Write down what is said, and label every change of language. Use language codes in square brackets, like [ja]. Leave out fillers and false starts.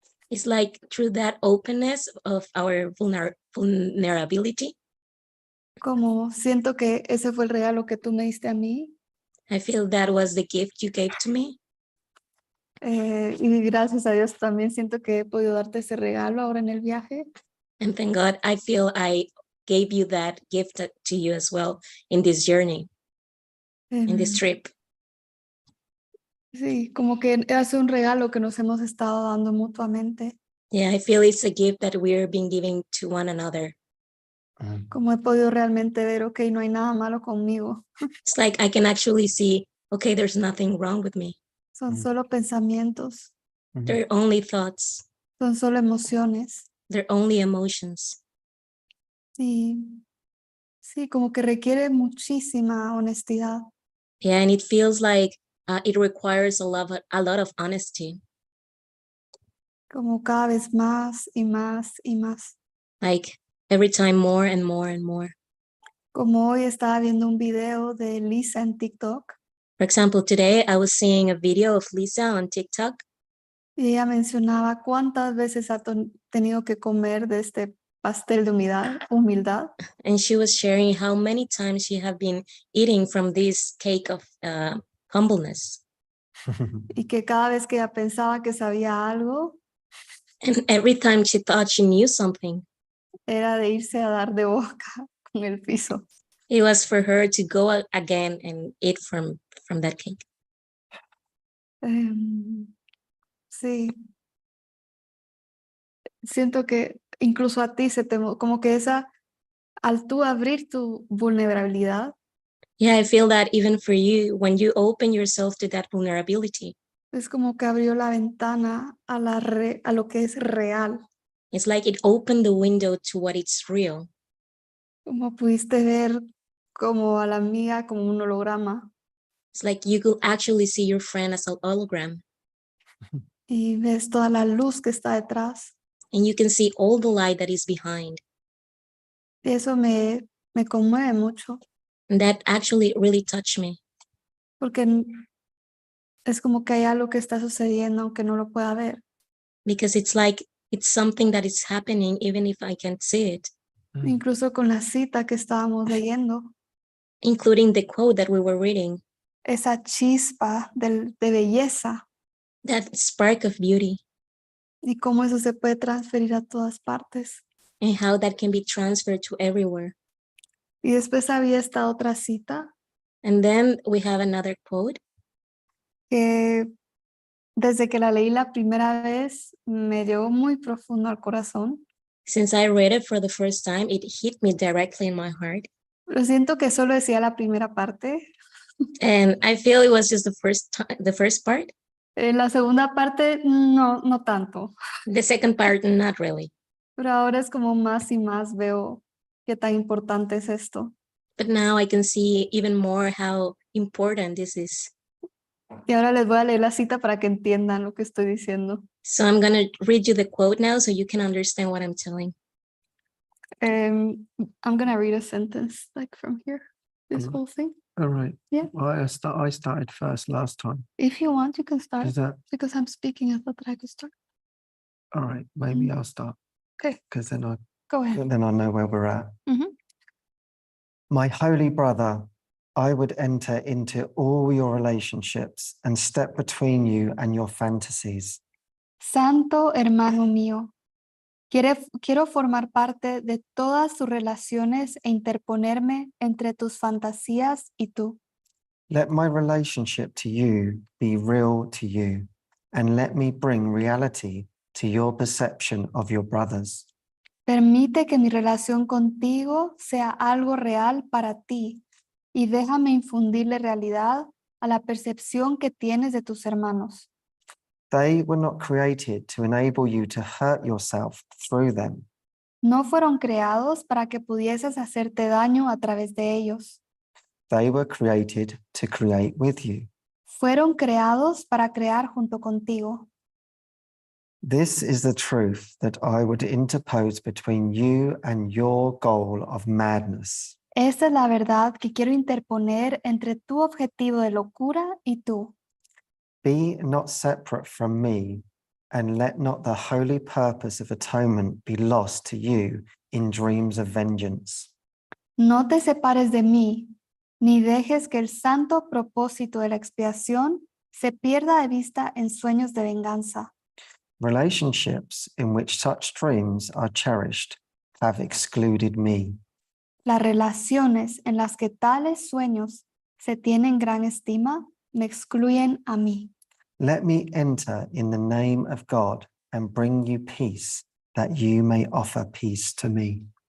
[en] It's like through that openness of our vulnerability, [es] como siento que ese fue el regalo que tú me diste a mí, [en] I feel that was the gift you gave to me. [es] Y gracias a Dios también siento que he podido darte ese regalo ahora en el viaje. [en] And thank God, I feel I gave you that gift to you as well in this journey, in this trip. [es] Sí, como que hace un regalo que nos hemos estado dando mutuamente. [en] Yeah, I feel it's a gift that we're being giving to one another. [es] Como he podido realmente ver, ok, no hay nada malo conmigo. [en] It's like I can actually see, okay, there's nothing wrong with me. [es] Son solo pensamientos, [en] They're only thoughts. [es] son solo emociones. [en] They're only emotions. [es] Sí, sí, como que requiere muchísima honestidad. [en] Yeah, and it feels like it requires a lot of honesty. [es] Como cada vez más y más y más. [en] Like every time more and more and more. [es] Como hoy estaba viendo un video de Lisa en TikTok [en] For example, today I was seeing a video of Lisa on TikTok, [es] y ella mencionaba cuántas veces ha tenido que comer de este pastel de humildad. [en] and she was sharing how many times she had been eating from this cake of humbleness. [es] Y que cada vez que ella pensaba que sabía algo, [en] And every time she thought she knew something, [es] era de irse a dar de boca con el piso. [en] it was for her to go again and eat from that cake. [es] Sí. Siento que incluso a ti como que al tú abrir tu vulnerabilidad, [en] Yeah, I feel that even for you, when you open yourself to that vulnerability, [es] es como que abrió la ventana a lo que es real. [en] it's like it opened the window to what is real. [es] Como pudiste ver como a la amiga como un holograma [en] It's like you could actually see your friend as an hologram, [es] y ves toda la luz que está detrás. [en] and you can see all the light that is behind. [es] Y eso me conmueve mucho [en] And that actually really touched me, [es] porque es como que hay algo que está sucediendo aunque no lo pueda ver. [en] because it's like it's something that is happening even if I can't see it, [es] Incluso con la cita que estábamos leyendo, [en] including the quote that we were reading, [es] esa chispa de belleza [en] that spark of beauty, [es] y cómo eso se puede transferir a todas partes. [en] and how that can be transferred to everywhere. [es] Y después había esta otra cita [en] And then we have another quote [es] que desde que la leí la primera vez me llegó muy profundo al corazón. [en] Since I read it for the first time, it hit me directly in my heart. [es] Pero siento que solo decía la primera parte. [en] And I feel it was just the first part. [es] La segunda parte no tanto. [en] The second part, not really. [es] Pero ahora es como más y más veo qué tan importante es esto. [en] But now I can see even more how important this is. [es] Y ahora les voy a leer la cita para que entiendan lo que estoy diciendo. [en] So I'm going to read you the quote now so you can understand what I'm telling. I'm going to read a sentence like from here, this whole thing. All right. Yeah. Well, I started first last time. If you want, you can start. Is that Because I'm speaking, I thought that I could start. all right? Maybe I'll start. Okay. Because then Go ahead. I know where we're at. Mhm. My holy brother, I would enter into all your relationships and step between you and your fantasies. [es] Santo hermano mío, quiero formar parte de todas tus relaciones e interponerme entre tus fantasías y tú. [en] Let my relationship to you be real to you, and let me bring reality to your perception of your brothers. [es] Permite que mi relación contigo sea algo real para ti y déjame infundirle realidad a la percepción que tienes de tus hermanos. [en] They were not created to enable you to hurt yourself through them. [es] No fueron creados para que pudieses hacerte daño a través de ellos. [en] They were created to create with you. [es] Fueron creados para crear junto contigo. [en] This is the truth that I would interpose between you and your goal of madness. [es] Esta es la verdad que quiero interponer entre tu objetivo de locura y tú. [en] Be not separate from me, and let not the holy purpose of atonement be lost to you in dreams of vengeance. [es] No te separes de mí, ni dejes que el santo propósito de la expiación se pierda de vista en sueños de venganza. [en] Relationships in which such dreams are cherished have excluded me. [es] Las relaciones en las que tales sueños se tienen gran estima me excluyen a mí. [en] Let me enter in the name of God and bring you peace, that you may offer peace to me.